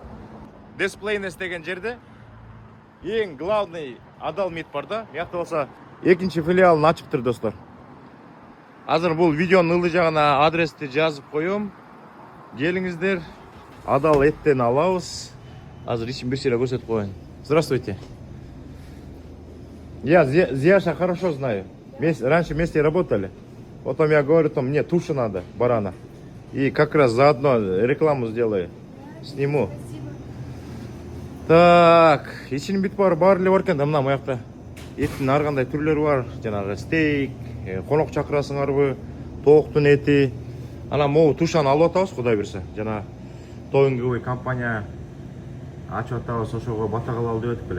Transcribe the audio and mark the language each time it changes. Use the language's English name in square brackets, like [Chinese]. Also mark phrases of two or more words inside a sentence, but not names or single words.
[Kyrgyz] Дисплейнес деген жерде эң главный Адал Мит бар да. Мыякта болсо экинчи филиалын ачыптыр достор. Азыр бул видеонун ылдый жагына адрести жазып коем. Келиңиздер. Адал эттен алабыз. Азыр ичин бир сыйра көрсөтүп коеюн. [Russian] Здравствуйте. Я Зияша хорошо знаю. Раньше вместе работали. Потом я говорю, мне туша надо, барана. И как раз заодно рекламу сделаю. Сниму. Так, [Kyrgyz] ичинин бүт бар эле бар экен да, мына буякта. Эттин ар кандай түрлөрү бар. Жанагы стейк, конок чакырасыңарбы, тооктун эти. Анан могу тушаны алып атабыз, Кудай берсе. Жана Тоюнгой компания ачып атабыз, ошого бата кылалы деп атып эле.